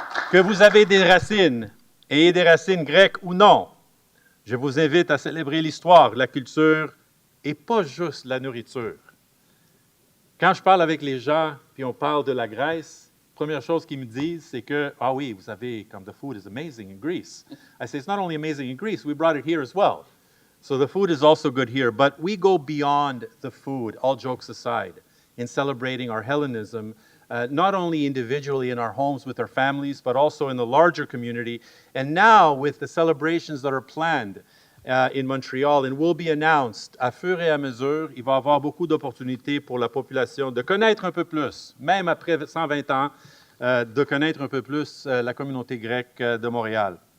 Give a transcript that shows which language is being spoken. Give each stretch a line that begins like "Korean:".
French: Que vous avez des racines, et des racines grecques ou non, je vous invite à célébrer l'histoire, la culture, et pas juste la nourriture. Quand je parle avec les gens, puis on parle de la Grèce, la première chose qu'ils me disent, c'est que, ah oui, vous savez, comme
English: the food is amazing in Greece. I say, it's not only amazing in Greece, we brought it here as well. So the food is also good here, but we go beyond the food, all jokes aside, in celebrating our Hellenism, not only individually in our homes with our families, but also in the larger community. And now with the celebrations that are planned in Montreal and will be announced
French: à fur et à mesure, il va y avoir beaucoup d'opportunités pour la population de connaître un peu plus, même après 120 ans, de connaître un peu plus la communauté grecque de Montréal.